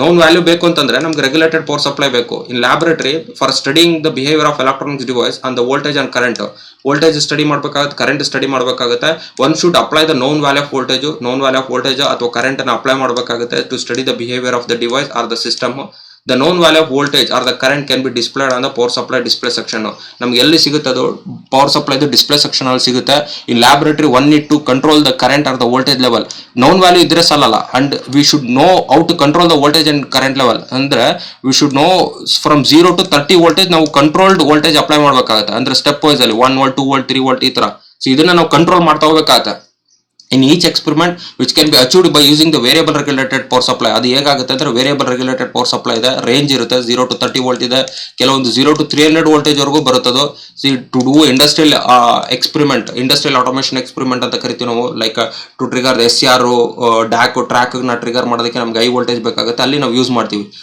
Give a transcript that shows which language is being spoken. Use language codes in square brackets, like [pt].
[kn] Non value ಬೇಕು ಅಂತಂದ್ರೆ ನಮ್ಗೆ ರೆಗ್ಯುಲೇಟೆಡ್ ಪವರ್ ಸಪ್ಲೈ ಬೇಕು. [en] In laboratory for studying the behaviour of electronics device and the voltage and current. [kn] Voltage study ಮಾಡಬೇಕಾಗುತ್ತೆ, current study ಮಾಡಬೇಕಾಗುತ್ತೆ. [en] one should apply the known value of voltage [kn] ಅಥವಾ current ಅನ್ನು apply ಮಾಡಬೇಕಾಗುತ್ತೆ [en] To study the behaviour of the device or the system. The known value of voltage or the current can be displayed on the power supply display section. [kn] ನಮ್ಗೆ ಎಲ್ಲಿ ಸಿಗುತ್ತೆ ಅದು? Power supply display section ಅಲ್ಲಿ ಸಿಗುತ್ತೆ. [en] In laboratory one need to control the current or the voltage level. [kn] Non value ಇದ್ರೆ ಸಾಲಲ್ಲ, [en] And we should know how to control the voltage and current level. [kn] ಅಂದ್ರೆ [en] we should know from 0 to 30 [kn] voltage ನಾವು controlled voltage apply ಮಾಡಬೇಕಾಗುತ್ತೆ. ಅಂದ್ರೆ step wise ಅಲ್ಲಿ 1 volt, 2 volt, 3 volt ಈ ತರ. So ಇದನ್ನ ನಾವು ಕಂಟ್ರೋಲ್ ಮಾಡ್ತಾ ಹೋಗ್ಬೇಕಾಗತ್ತೆ. [en] In each experiment which can be achieved by using the variable regulated power supply. [kn] ಅದು ಹೇಗಾಗುತ್ತೆ ಅಂದ್ರೆ ವೇರಿಯಬಲ್ ರೆಗ್ಯುಲೇಟೆಡ್ ಪವರ್ ಸಪ್ಲೈ ಇದೆ, ರೇಂಜ್ ಇರುತ್ತೆ, 0 to 30 ವೋಲ್ಟ್ ಇದೆ, ಕೆಲವೊಂದು 0 to 300 ವೋಲ್ಟೇಜ್ ವರೆಗೂ ಬರುತ್ತದು. [en] to do industrial experiment, [kn] industrial automation experiment ಅಂತ ಕರಿತೀವಿ ನಾವು. [en] like to trigger SCR, [kn] ಡ್ಯಾಕ್ track ನ ಟ್ರಿಗರ್ ಮಾಡೋದಕ್ಕೆ ನಮ್ಗೆ ಹೈ ವೋಲ್ಟೇಜ್ ಬೇಕಾಗುತ್ತೆ, ಅಲ್ಲಿ ನಾವು ಯೂಸ್ ಮಾಡ್ತೀವಿ.